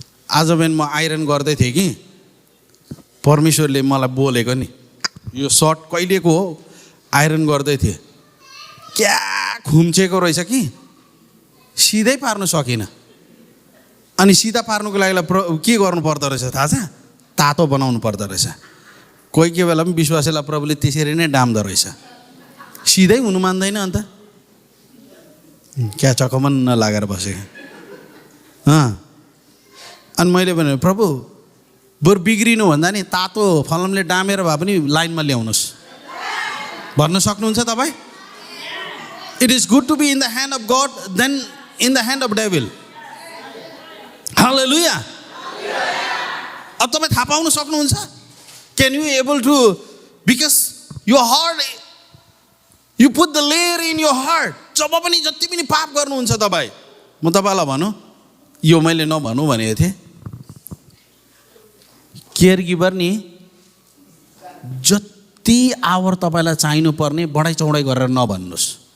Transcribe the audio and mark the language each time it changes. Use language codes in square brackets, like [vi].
[ne] आज बिहान म आइरन गर्दै थिएँ कि परमेश्वरले मलाई बोलेको नि, यो सर्ट कहिलेको हो, आइरन गर्दै थिएँ, क्या खुम्चेको रहेछ कि सिधै पार्नु सकिनँ. अनि सिधा पार्नुको लागि के गर्नु पर्दो रहेछ थाहा छ, तातो बनाउनु पर्दो रहेछ. कोही बेला पनि विश्वासीलाई प्रभुले त्यसरी नै डाम्दो रहेछ. सिधै हुनु मान्दैन. अन्त क्या चकमन्न लागेर बसेँ. अनि मैले भने प्रभु बरु बिग्रिनु भन्दा नि तातो फलमले डामेर भए पनि लाइनमा ल्याउनुहोस् भन्न सक्नुहुन्छ तपाईँ. [en] It is good to be in the hand of God than in the hand of devil. Hallelujah. [ne] अब तपाईँ थाहा पाउन सक्नुहुन्छ. [en] Can you able to, because your heart, you put the layer in your heart. [ne] जब पनि जति पनि पाप गर्नुहुन्छ तपाईँ, म तपाईँलाई भनौँ, यो मैले नभनौँ भनेको थिएँ, केयर गिभर नि जति आवर तपाईँलाई चाहिनु पर्ने बढाइ चौडाइ गरेर नभन्नुहोस्.